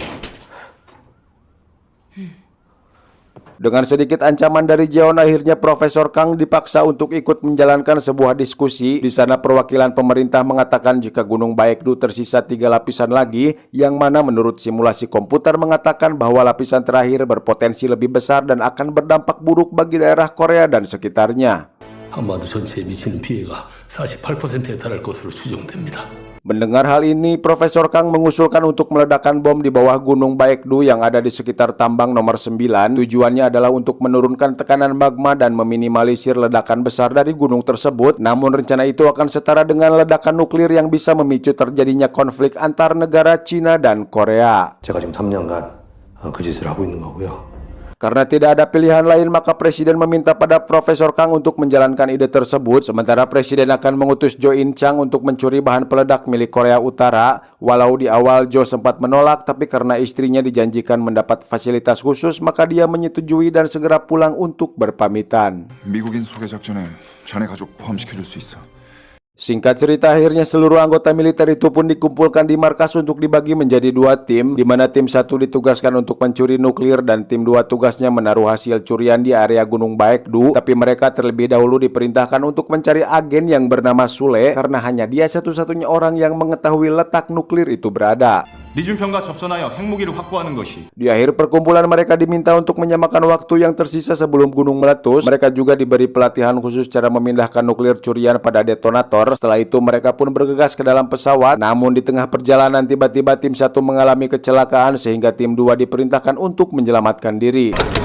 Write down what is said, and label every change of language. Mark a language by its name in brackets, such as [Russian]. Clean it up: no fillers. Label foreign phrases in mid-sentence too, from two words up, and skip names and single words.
[Indonesian] Dengan sedikit ancaman dari Jeon, akhirnya Profesor Kang dipaksa untuk ikut menjalankan sebuah diskusi. Di sana perwakilan pemerintah mengatakan jika Gunung Baekdu tersisa 3 lapisan lagi, yang mana menurut simulasi komputer mengatakan bahwa lapisan terakhir berpotensi lebih besar dan akan berdampak buruk bagi daerah Korea dan sekitarnya. [Korean] 한반도 전체에 미치는 피해가 48%에 달할 것으로 추정됩니다. [Indonesian] Mendengar hal ini, Profesor Kang mengusulkan untuk meledakkan bom di bawah Gunung Baekdu yang ada di sekitar tambang nomor 9. Tujuannya adalah untuk menurunkan tekanan magma dan meminimalisir ledakan besar dari gunung tersebut. Namun rencana itu akan setara dengan ledakan nuklir yang bisa memicu terjadinya konflik antar negara Cina dan Korea. [Korean] 제가 지금 3년간 그 짓을 하고 있는 거고요. [Indonesian] Karena tidak ada pilihan lain, maka Presiden meminta pada Profesor Kang untuk menjalankan ide tersebut. Sementara Presiden akan mengutus Jo In Chang untuk mencuri bahan peledak milik Korea Utara. Walau di awal Jo sempat menolak, tapi karena istrinya dijanjikan mendapat fasilitas khusus, maka dia menyetujui dan segera pulang untuk berpamitan. [Korean] 미국인 소개 작전에 자네 가족 포함시켜줄 수 있어. [Indonesian] Singkat cerita, akhirnya seluruh anggota militer itu pun dikumpulkan di markas untuk dibagi menjadi 2 tim, di mana tim 1 ditugaskan untuk mencuri nuklir dan tim 2 tugasnya menaruh hasil curian di area Gunung Baekdu. Tapi mereka terlebih dahulu diperintahkan untuk mencari agen yang bernama Sule, karena hanya dia satu-satunya orang yang mengetahui letak nuklir itu berada. [Korean] 리중편과 접선하여 핵무기를 확보하는 것이. [Indonesian] Di akhir perkumpulan, mereka diminta untuk menyamakan waktu yang tersisa sebelum gunung meletus. Mereka juga diberi pelatihan khusus cara memindahkan nuklir curian pada detonator. Setelah itu mereka pun bergegas ke dalam pesawat. Namun di tengah perjalanan tiba-tiba tim 1 mengalami kecelakaan sehingga tim 2 diperintahkan untuk menyelamatkan diri.